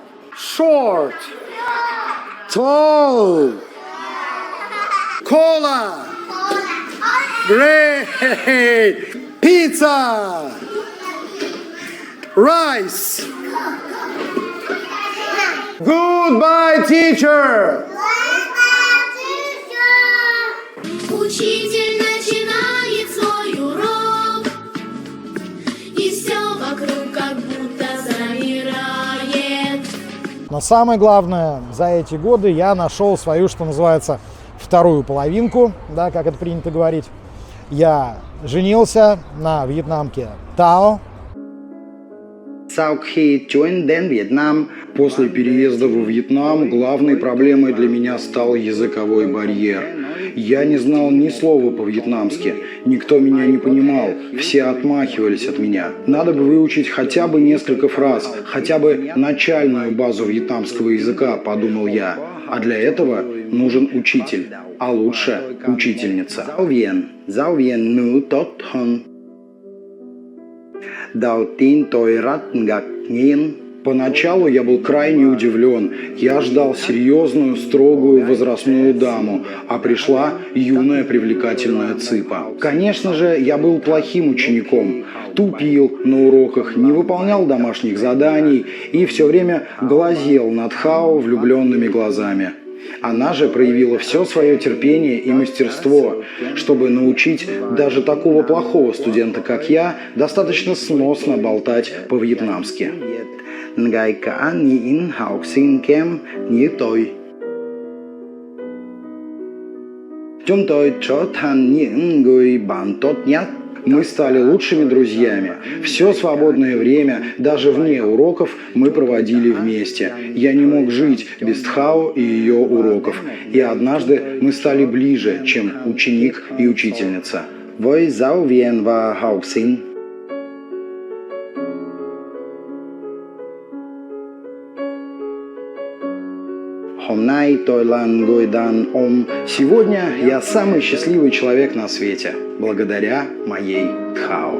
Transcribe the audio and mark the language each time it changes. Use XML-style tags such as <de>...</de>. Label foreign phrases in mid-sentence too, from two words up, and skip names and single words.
<en>Short. Tall. Cola. Great. Pizza. Rice. Goodbye, teacher.</en> <ru>Учитель начинает свой урок, и все вокруг как будто замирает. Но самое главное, за эти годы я нашел свою, что называется, вторую половинку, да, как это принято говорить. Я женился на вьетнамке Тао.</ru> <vi>Sau khi chuyển đến Việt Nam,</vi> <ru>после переезда во Вьетнам главной проблемой для меня стал языковой барьер. Я не знал ни слова по-вьетнамски, никто меня не понимал, все отмахивались от меня. Надо бы выучить хотя бы несколько фраз, хотя бы начальную базу вьетнамского языка, подумал я. А для этого нужен учитель, а лучше учительница.</ru> <vi>Giáo viên nữ tốt hơn.</vi> <ru>Поначалу я был крайне удивлен. Я ждал серьезную, строгую возрастную даму, а пришла юная привлекательная цыпа. Конечно же, я был плохим учеником. Тупил на уроках, не выполнял домашних заданий и все время глазел на Тхао влюбленными глазами. Она же проявила все свое терпение и мастерство, чтобы научить даже такого плохого студента, как я, достаточно сносно болтать по-вьетнамски.</ru> <vi>Ngay cả những học sinh kém như tôi. Chúng tôi trở thành những người bạn tốt nhất.</vi> <ru>Мы стали лучшими друзьями. Все свободное время, даже вне уроков, мы проводили вместе. Я не мог жить без Тхао и ее уроков. И однажды мы стали ближе, чем ученик и учительница.</ru> <vi>Với giáo viên và học sinh.</vi> <ru>Сегодня я самый счастливый человек на свете, благодаря моей Тхао.</ru>